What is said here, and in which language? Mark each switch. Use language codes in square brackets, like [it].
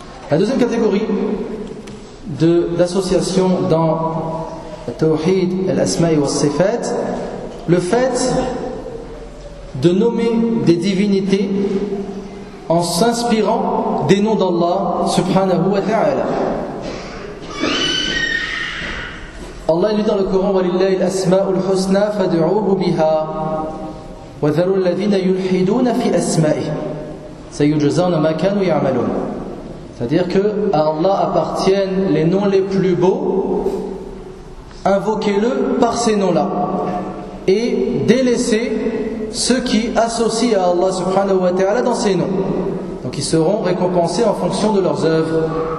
[fr] La deuxième catégorie d'association dans Tawhid al-Asma'i wa al-Sifat, le fait de nommer des divinités en s'inspirant des noms d'Allah subhanahu wa ta'ala. Allah lui dit dans le Coran, [ar] وَلِلَّهِ الْأَسْمَاءُ الْحُسْنَى فَدْعُوهُ بِهَا وَذَرُوا الَّذِينَ يُلْحِدُونَ فِي أَسْمَائِهِ سَيُجْزَوْنَ مَا كَانُوا يَعْمَلُونَ. [fr] C'est-à-dire que à Allah appartiennent les noms les plus beaux, invoquez-le par ces noms-là et délaissez ceux qui associent à Allah subhanahu wa ta'ala dans ces noms. Donc ils seront récompensés en fonction de leurs œuvres.